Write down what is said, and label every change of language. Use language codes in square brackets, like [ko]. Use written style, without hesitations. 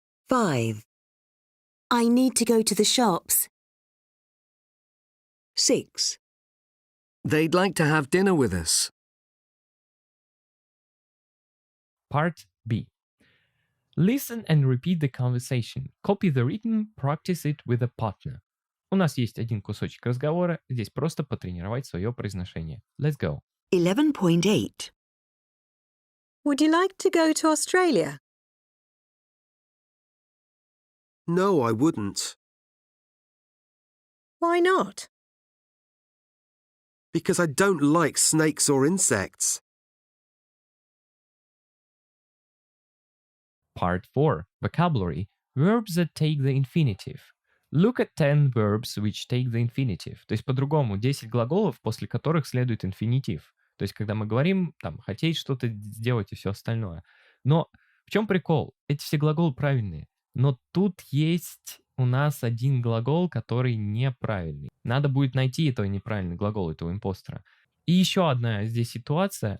[en] 5. I need to go to the shops. 6. They'd like to have dinner with us. Part B. Listen and repeat the conversation. Copy the written, practice it with a partner. [ru] У нас есть один кусочек разговора, здесь просто потренировать свое произношение. [en] Let's go. 11.8 Would you like to go to Australia? No, I wouldn't. Why not? Because I don't like snakes or insects. Part 4. Vocabulary. Verbs that take the infinitive. Look at 10 verbs which take the infinitive. [ru] То есть по-другому, 10 глаголов, после которых следует инфинитив. То есть когда мы говорим, там, хотеть что-то сделать и все остальное. Но в чем прикол? Эти все глаголы правильные. Но тут есть у нас один глагол, который неправильный. Надо будет найти этого неправильный глагол, этого импостера. И еще одна здесь ситуация.